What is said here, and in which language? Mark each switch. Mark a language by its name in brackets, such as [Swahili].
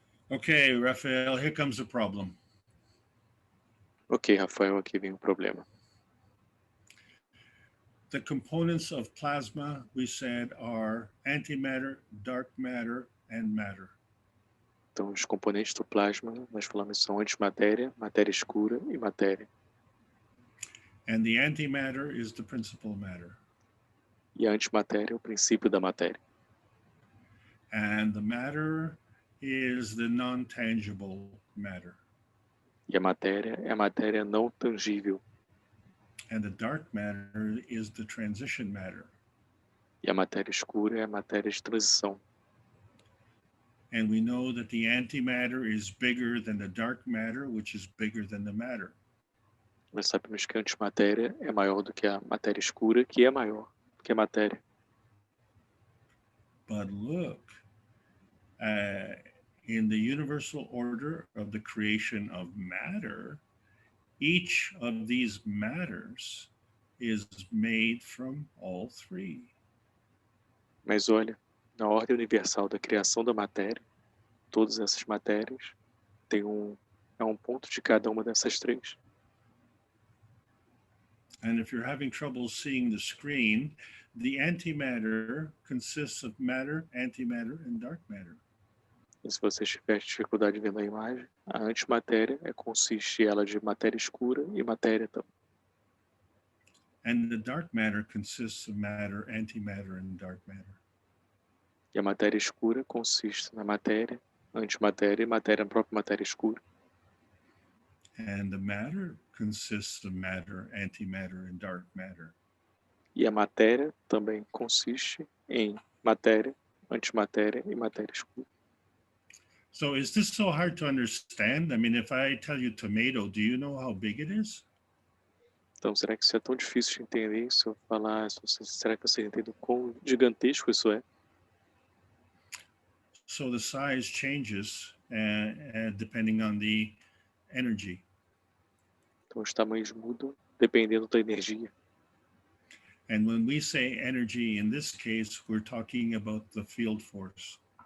[English] Okay, Raphael, here comes the problem. [Portuguese] Ok, Rafael, aqui vem o problema. [English] The components of plasma, we said, are antimatter, dark matter, and matter. [Portuguese] Então, os componentes do plasma, nós falamos, são antimatéria, matéria escura e matéria. [English] And the antimatter is the principal matter. [Portuguese] E a antimatéria é o princípio da matéria. [English] And the matter is the non-tangible matter. [Portuguese] E a matéria é a matéria não tangível. [English] And the dark matter is the transition matter. [Portuguese] E a matéria escura é a matéria de transição. [English] And we know that the antimatter is bigger than the dark matter, which is bigger than the matter. [Portuguese] Nós sabemos que a antimatéria é maior do que a matéria escura, que é maior do que a matéria. [English] But look, in the universal order of the creation of matter, each of these matters is made from all 3. [Portuguese] Mas olha, na ordem universal da criação da matéria, todas essas matérias têm um ponto de cada uma dessas 3. [English] And if you're having trouble seeing the screen, the antimatter consists of matter, antimatter, and dark matter. [Portuguese] E se você tiver dificuldade vendo a imagem, a antimatéria consiste ela de matéria escura e matéria também. [English] And the dark matter consists of matter, antimatter, and dark matter. [Portuguese] E a matéria escura consiste na matéria, antimatéria e matéria, a própria matéria escura. [English] And the matter consists of matter, antimatter, and dark matter. [Portuguese] E a matéria também consiste em matéria, antimatéria e matéria escura. [English] So is this so hard to understand? I mean, if I tell you tomato, do you know how big it is? [Portuguese] Então, será que isso é tão difícil de entender? Se eu falar, será que você entende o quão gigantesco isso é? [English] So the size changes depending on the energy. [Portuguese] Então, os tamanhos mudam dependendo da energia. [English] And when we say energy, in this case, we're talking about the field force.